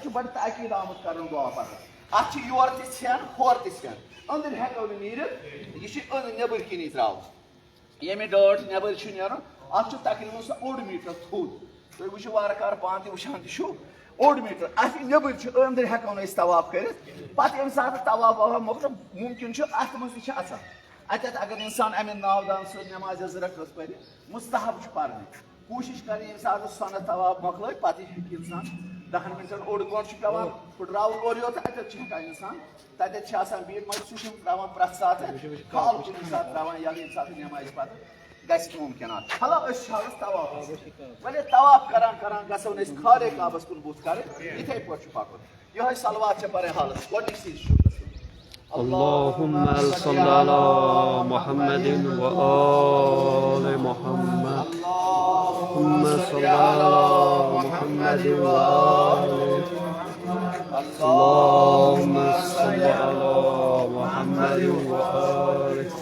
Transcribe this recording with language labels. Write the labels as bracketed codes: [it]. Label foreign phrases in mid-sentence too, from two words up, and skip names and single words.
[ks] چھُ بڑٕ تاکیٖد آمُت کرنہٕ دعا پتہٕ اتھ چھِ یورٕ تہِ ژھٮ۪ن ہورٕ تہِ ژھٮ۪ن أنٛدٕرۍ ہٮ۪کو نہٕ نیٖرِتھ یہِ چھُ نٮ۪بٕرۍ کِنی ترٛاوُن ییٚمہِ ڈٲٹھ نٮ۪بٕرۍ چھُ نیرُن اتھ چھُ تقریٖبن سُہ 1 میٖٹر تھوٚد تُہۍ وٕچھِو وارٕ کارٕ پانہٕ تہِ وٕچھان تہِ چھُ 1 میٖٹر اتھ نٮ۪بٕرۍ چھُ أنٛدٕرۍ ہٮ۪کو نہٕ أسۍ طواف کٔرِتھ پتہٕ ییٚمہِ ساتہٕ طواف وواف مۄکلہِ مُمکِن چھُ اتھ منٛز تہِ چھِ اژان اتٮ۪تھ اگر اِنسان امہِ ناودان سۭتۍ نٮ۪مازِ 2 رکعت پرِ مُستحب چھُ پرنہِ [ur] کوشش کریں [ks] ییٚمہِ ساتہٕ سۄنت طواف مۄکلٲے پتہٕ ہیٚکہِ اِنسان 10 مِنٹن اوٚڑ گٲنٛٹہٕ چھُ پیٚوان پھٕٹراوُن اورٕ یور تہٕ اَتٮ۪تھ چھُ ہٮ۪کان اِنسان تَتٮ۪تھ چھِ آسان بِہِتھ مگر سُہ چھُنہٕ ترٛاوان پرٛٮ۪تھ ساتہٕ کھال کُنہِ ساتہٕ ترٛاوان ییٚلہِ ییٚمہِ ساتہٕ نٮ۪مازِ پتہٕ گژھِ مُمکِنات فِلحال أسۍ چھِ حظ طواف وۄنۍ طواف کران کران گژھو نہٕ أسۍ خارے کعبس کُن بُتھ کَرٕنۍ یِتھَے پٲٹھۍ چھُ پکُن یِہوٚے صلوات چھےٚ پرٕنۍ حالس گۄڈنِچ چیٖز چھُ [ar] اللهم صل على محمد وآل محمد اللهم صل على محمد وآل اللهم صل على محمد وآل